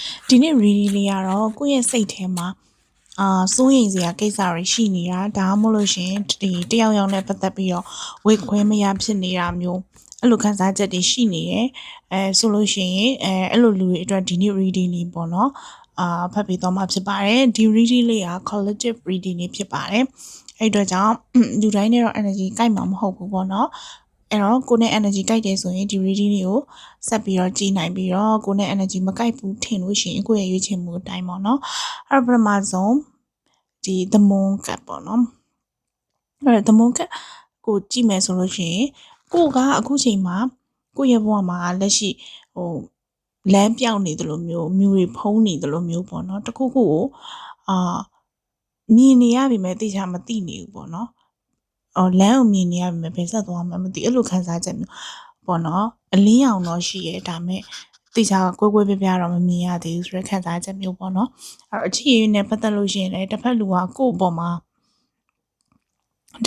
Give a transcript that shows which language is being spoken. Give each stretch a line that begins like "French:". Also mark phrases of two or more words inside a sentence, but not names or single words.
Burmese: ဒီနေ့ reading လေးကတော့ကိုယ့်ရဲ့စိတ်ထဲမှာစိုးရိမ်စရာကိစ္စတွေရှိနေတာဒါမှမဟုတ်လို့ရှင်ဒီတယောက်ယောက်နဲ့ပတ်သက်ပြီးတော့ဝေခွဲမရဖြစ်နေတာမျိုးအဲ့လိုခံစားချက်တွေရှိနေတယ်ဆိုလို့ရှိရင်အဲ့လိုလူတွေအတွက်ဒီနေ့ reading လေးပေါ့နော်ဖတ်ပြီးတော့မှဖြစ်ပါတယ်ဒီ reading လေးက
English: collective reading
Burmese: လေးဖြစ်ပါတယ်အဲ့အတွက်ကြောင့်လူတိုင်းနဲ့တော့ energy ကိုက်မှာမဟုတ်ဘူးပေါ့နော်အဲ့တော့ကိုနဲ့ energy ကိုက်တယ်ဆိုရင်ဒီ reading လေးကိုဆက်ပြီးတော့ကြည့်နိုင်ပြီး တော့ကိုနဲ့ energy မကိုက်ဘူးထင်လို့ရှိရင်ကိုယ့်ရဲ့ရွေးချယ်မှုအတိုင်းပေါ့နော်အဲ့ပထမဆုံးဒီ
English: the moon card
Burmese: ပေါ့နော်အဲ့
English: the moon card
Burmese: ကိုကြည့်မယ်ဆိုလို့ရှိရင်ကိုကအခုချိန်မှာကိုယ့်ရဲ့ဘဝမှာလက်ရှိလမ်းပြောင်းနေတယ်လို့မျိုးမြူတွေဖုံးနေတယ်လို့မျိုးပေါ့နော်တခုခုကိုမြင်နေရပြီမဲ့သိချာမသိနေဘူးပေါ့ နော်လမ်းကိုမြင်နေရပြီမဲ့ဘယ်ဆက်သွားမှမသိအဲ့လိုခံစားချက်မျိုးပေါ့နော်အလင်းရောင်တော့ရှိရဲဒါမဲ့သိချာကွဲကွဲပြားပြားတော့မမြင်ရသေးဘူးဆိုတဲ့ခံစားချက်မျိုးပေါ့နော်အဲ့အခြေအနေနဲ့ပတ်သက်လို့ရှိရင်လည်းတစ်ဖက်လူကကိုယ့်အပေါ်မှာတ